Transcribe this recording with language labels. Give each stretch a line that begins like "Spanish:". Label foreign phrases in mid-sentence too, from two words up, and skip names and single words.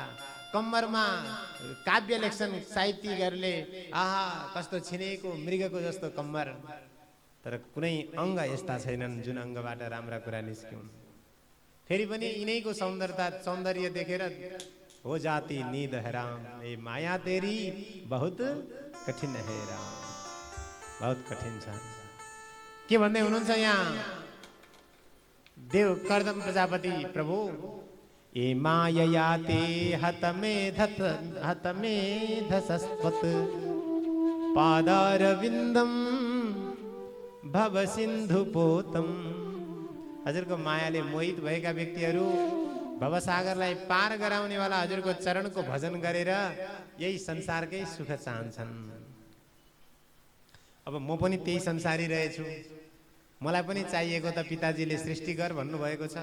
Nepali: कम्मरमा काव्य लेख्छन् साहित्यकारहरूले, आहा कस्तो छिनेको मृगको जस्तो कम्मर। तर कुनै अङ्ग यस्ता छैनन् जुन अङ्गबाट राम्रा कुरा निस्किउन्। फेरि पनि यिनैको सौन्दर्य देखेर
Hindi: हो जाती नींद हराम। ए माया तेरी बहुत कठिन है राम। बहुत कठिन
Nepali: छ। के भन्दै हुनुहुन्छ यहाँ देव कर्दम प्रजापति प्रभु?
Sanskrit: ए मायया ते हतमेधसस्त्वत् पादारविन्दम भव सिन्धुपोतम।
Nepali: हजुरको मायाले मोहित भएका व्यक्तिहरू भवसागरलाई पार गराउनेवाला हजुरको चरणको भजन गरेर यही संसारकै सुख चाहन्छन्। अब म पनि त्यही संसारी रहेछु। मलाई पनि चाहिएको त पिताजीले सृष्टि गर भन्नुभएको छ।